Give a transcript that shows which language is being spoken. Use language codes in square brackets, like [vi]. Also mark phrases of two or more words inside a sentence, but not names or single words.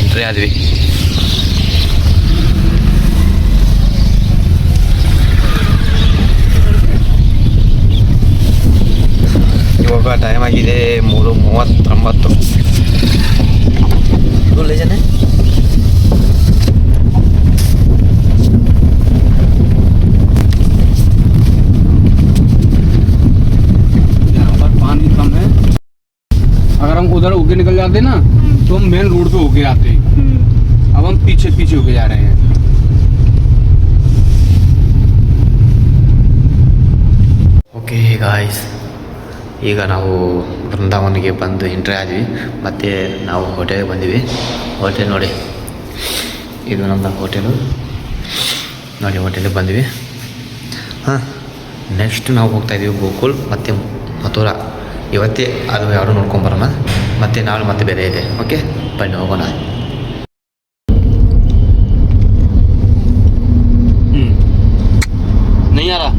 [kn] ಆದ್ವಿ. ಇವಾಗ ಟೈಮ್ ಆಗಿದೆ 3:39. ಲೇಜನೆ [hi] अगर हम उधर होके निकल जाते ना तो हम मेन रोड पे होके आते। अब हम पीछे पीछे होके जा रहे हैं। [en] okay guys, [kn] ಈಗ ನಾವು ಬೃಂದಾವನಿಗೆ ಬಂದು ಎಂಟ್ರಿ ಆದ್ವಿ. ಮತ್ತು ನಾವು ಹೋಟೆಲ್ಗೆ ಬಂದಿವಿ. ಹೋಟೆಲ್ ನೋಡಿ, ಇದು ನಮ್ಮ ಹೋಟೆಲು ನೋಡಿ. ಹೋಟೆಲಿಗೆ ಬಂದ್ವಿ. ಹಾಂ, ನೆಕ್ಸ್ಟ್ ನಾವು ಹೋಗ್ತಾಯಿದ್ದೀವಿ ಗೋಕುಲ್ ಮತ್ತು ಮಥುರಾ. ಇವತ್ತೇ ಅದು ಎರಡು ನೋಡ್ಕೊಂಬರೋಣ. ಮತ್ತು ನಾಳೆ ಮತ್ತೆ ಬೇರೆ ಇದೆ. ಓಕೆ, ಬನ್ನಿ ಹೋಗೋಣ. [hi] नहीं आ रहा।